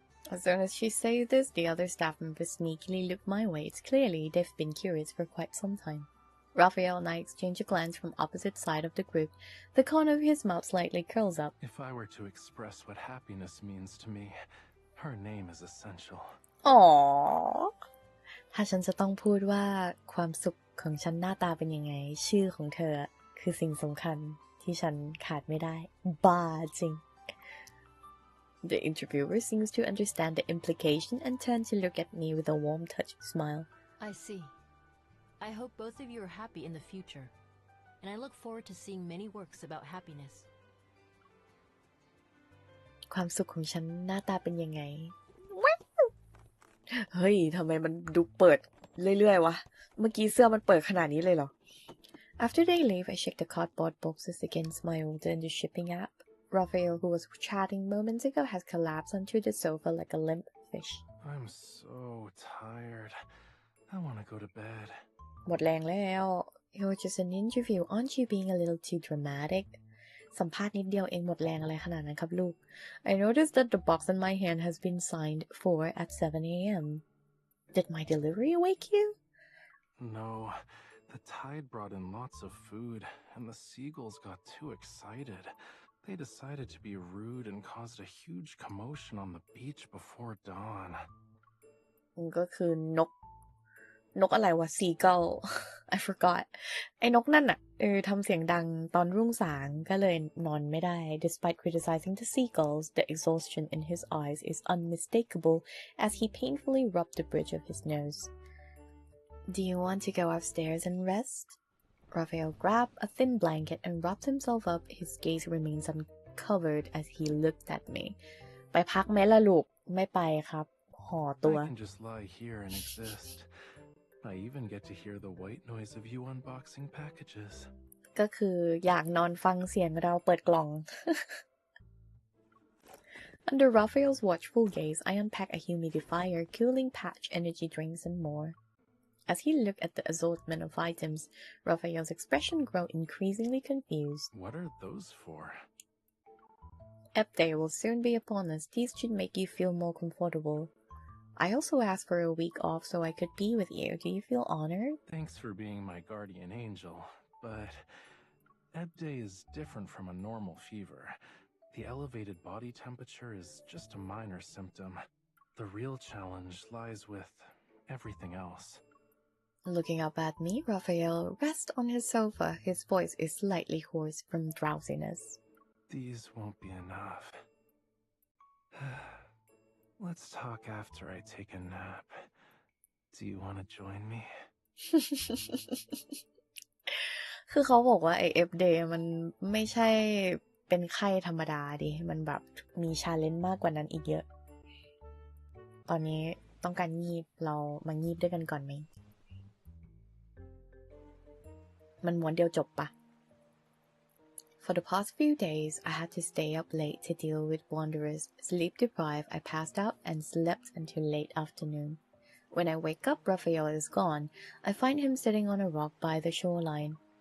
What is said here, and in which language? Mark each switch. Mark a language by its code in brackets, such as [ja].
[en] As soon as she says this, the other staff members sneakily look my way. It's clearly they've been curious for quite some time. Raphael and I exchange a glance from opposite side of the group. The corner of his mouth slightly curls up. If I were to express what happiness means to me, her name is essential. Aww. [th] ถ้าฉันจะต้องพูดว่าความสุขของฉันหน้าตาเป็นยังไงชื่อของเธอคือสิ่งสำคัญที่ฉันขาดไม่ได้บ้าจริง [en] The interviewer seems to understand the implication and turns to look at me with a warm touched smile. I see. I hope both of you are happy in the future, and I look forward to seeing many works about happiness. [th] ความสุขของฉันหน้าตาเป็นยังไงเฮ้ยทำไมมันดูเปิดเรื่อยๆวะเมื่อกี้เสื้อมันเปิดขนาดนี้เลยเหรอ [en] After they leave, I check the cardboard boxes against my order in the shipping app. Raphael, who was chatting moments ago, has collapsed onto the sofa like a limp fish. I'm so tired. I want to go to bed. [th] หมดแรงแล้ว [en] It was just an interview. Aren't you being a little too dramatic? [th] สัมภาษณ์นิดเดียวเองหมดแรงอะไรขนาดนั้นครับลูก [en] I noticed that the box in my hand has been signed for at 7 a.m. Did my delivery wake you? No. The tide brought in lots of food, and the seagulls got too excited. They decided to be rude and caused a huge commotion on the beach before dawn. [th] ก็คือนกอะไรวะ [en] seagull I forgot [th] ไอ้นกนั่นน่ะทำเสียงดังตอนรุ่งสางก็เลยนอนไม่ได้ [en] Despite criticizing the seagulls, the exhaustion in his eyes is unmistakable as he painfully rubbed the bridge of his nose. Do you want to go upstairs and rest? Raphael grabbed a thin blanket and wrapped himself up. His gaze remains uncovered as he looked at me. [th] ไปพักไหมล่ะลูกไม่ไปครับห่อตัว [en] I can just lie here and exist. I even get to hear the white noise of you unboxing packages. [th] ก็คืออยากนอนฟังเสียงเราเปิดกล่อง [en] Under Raphael's watchful gaze, I unpack a humidifier, cooling patch, energy drinks, and more. As he looked at the assortment of items, Raphael's expression grew increasingly confused. What are those for? Ep Day will soon be upon us. These should make you feel more comfortable. I also asked for a week off so I could be with you. Do you feel honored? Thanks for being my guardian angel, but Ep Day is different from a normal fever. The elevated body temperature is just a minor symptom. The real challenge lies with everything else. Looking up at me, Raphael rests on his sofa. His voice is slightly hoarse from drowsiness. These won't be enough. Let's talk after I take a nap. Do you want to join me? [th] คือเขาบอกว่าไอ้ F-Day มันไม่ใช่เป็นไข้ธรรมดาดิมันแบบมีชาเลนจ์มากกว่านั้นอีกเยอะ ตอนนี้ต้องการงีบเรามางีบด้วยกันก่อนไหม มันม้วนเดียวจบปะ [en] For the past few days, I had to stay up late to deal with wanderers. Sleep deprived, I passed out and slept until late afternoon. When I wake up, Raphael is gone. I find him sitting on a rock by the shoreline.